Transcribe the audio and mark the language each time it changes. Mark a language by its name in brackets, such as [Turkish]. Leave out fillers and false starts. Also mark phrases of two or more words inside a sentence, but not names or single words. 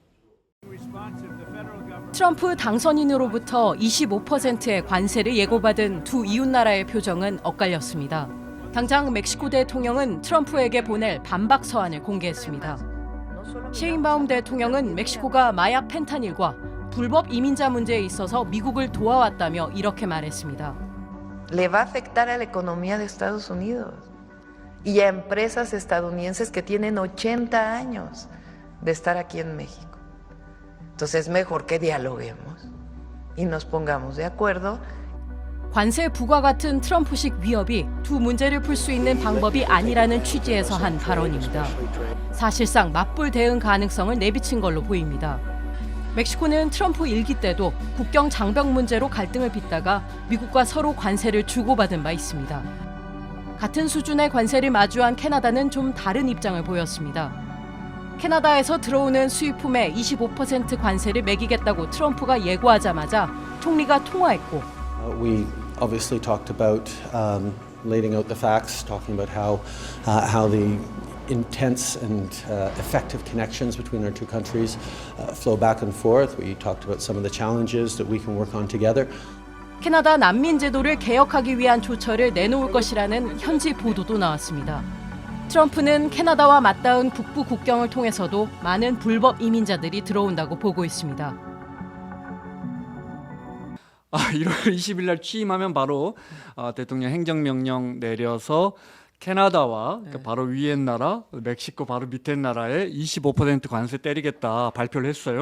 [Korean] 트럼프 당선인으로부터 25%의 관세를 예고받은 두 이웃나라의 표정은 엇갈렸습니다. 당장 멕시코 대통령은 트럼프에게 보낼 반박 서한을 공개했습니다. 셰인바움 대통령은 멕시코가 마약 펜타닐과 불법 이민자 문제에 있어서 미국을 도와왔다며 이렇게 말했습니다. [Spanish] Le va a afectar a la economía de Estados Unidos y a empresas estadounidenses que tienen 80 años de estar aquí en México. Entonces es mejor que dialoguemos y nos pongamos de acuerdo. [Korean] 관세 부과 같은 트럼프식 위협이 두 문제를 풀 수 있는 방법이 아니라는 취지에서 한 발언입니다. 사실상 맞불 대응 가능성을 내비친 걸로 보입니다. 멕시코는 트럼프 1기 때도 국경 장벽 문제로 갈등을 빚다가 미국과 서로 관세를 주고받은 바 있습니다. 같은 수준의 관세를 마주한 캐나다는 좀 다른 입장을 보였습니다. 캐나다에서 들어오는 수입품에 25% 관세를 매기겠다고 트럼프가 예고하자마자 총리가 통화했고 [English] We obviously talked about laying out the facts, talking about how the intense and effective connections between our two countries flow back and forth. We talked about some of the challenges that we can work on together. [Korean] 캐나다 난민 제도를 개혁하기 위한 조처를 내놓을 것이라는 현지 보도도 나왔습니다. 트럼프는 캐나다와 맞닿은 북부 국경을 통해서도 많은 불법 이민자들이 들어온다고 보고 있습니다. 1월 20일 날 취임하면 바로 대통령 행정명령 내려서 캐나다와 그러니까 바로 위에 나라, 멕시코 바로 밑에 나라에 25% 관세 때리겠다 발표를 했어요.